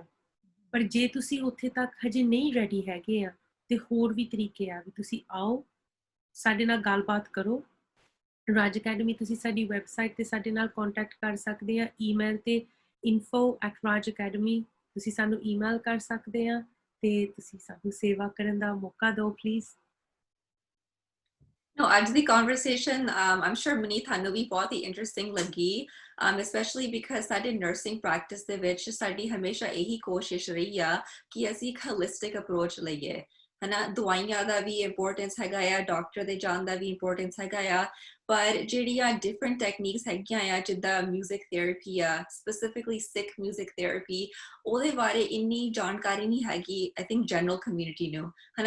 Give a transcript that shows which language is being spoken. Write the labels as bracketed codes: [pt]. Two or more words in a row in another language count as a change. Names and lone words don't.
[pa] ਪਰ ਜੇ ਤੁਸੀਂ ਉੱਥੇ ਤੱਕ ਹਜੇ ਨਹੀਂ ਰੈਡੀ ਹੈਗੇ ਆ, ਤੇ ਹੋਰ ਵੀ ਤਰੀਕੇ ਆ, ਵੀ ਤੁਸੀਂ ਆਓ ਸਾਡੇ ਨਾਲ ਗੱਲਬਾਤ ਕਰੋ। ਰਾਜ ਅਕੈਡਮੀ ਤੁਸੀਂ ਸਾਡੀ ਵੈਬਸਾਈਟ ਤੇ ਸਾਡੇ ਨਾਲ ਕੰਟੈਕਟ ਕਰ ਸਕਦੇ ਆ, ਈਮੇਲ ਤੇ info@rajacademy ਤੁਸੀਂ ਸਾਨੂੰ ਈਮੇਲ ਕਰ ਸਕਦੇ ਆ, ਤੇ ਤੁਸੀਂ ਸਾਨੂੰ ਸੇਵਾ ਕਰਨ ਦਾ ਮੌਕਾ ਦਿਓ ਪਲੀਜ਼। No, ਅੱਜ ਦੀ conversation [en] I'm sure [pa] ਮਨੀਤ ਤੁਹਾਨੂੰ ਵੀ ਬਹੁਤ ਹੀ interesting ਲੱਗੀ, [en] especially because [pa] ਸਾਡੇ [en] nursing practice [pa] ਦੇ ਵਿੱਚ ਸਾਡੀ ਹਮੇਸ਼ਾ ਇਹੀ ਕੋਸ਼ਿਸ਼ ਰਹੀ ਆ ਕਿ ਅਸੀਂ ਇੱਕ [en] holistic approach [pa] ਲਈਏ, ਹਨਾ। ਦਵਾਈਆਂ ਦਾ ਵੀ ਇੰਪੋਰਟੈਂਸ ਹੈਗਾ ਆ, ਡਾਕਟਰ ਦੇ ਜਾਣ ਦਾ ਵੀ ਇੰਪੋਰਟੈਂਸ ਹੈਗਾ ਆ, ਪਰ ਜਿਹੜੀਆਂ [en] different techniques [pa] ਹੈਗੀਆਂ ਆ, ਜਿੱਦਾਂ [en] music therapy [pa] ਆ, [en] specifically Sikh music therapy, [pa] ਉਹਦੇ ਬਾਰੇ ਇੰਨੀ ਜਾਣਕਾਰੀ ਨਹੀਂ ਹੈਗੀ [en] I think general community [pa] ਨੂੰ, ਹਨਾ।